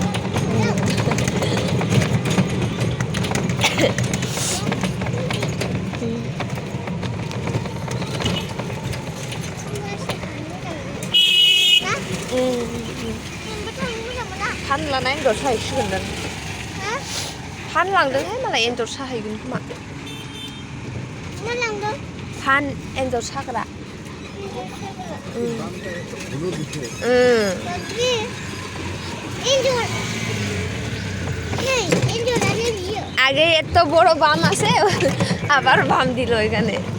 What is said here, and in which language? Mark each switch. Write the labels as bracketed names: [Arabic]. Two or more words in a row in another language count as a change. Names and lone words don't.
[Bodo] फानलाना एन्जर साहैसिगोन दां फानलांदोंहाय मालाय एन्जर साहैगोन खोमा फान एन्जर साग्रा [Bangla] আগে এত বড় বাম আছে আবার বাম দিল এখানে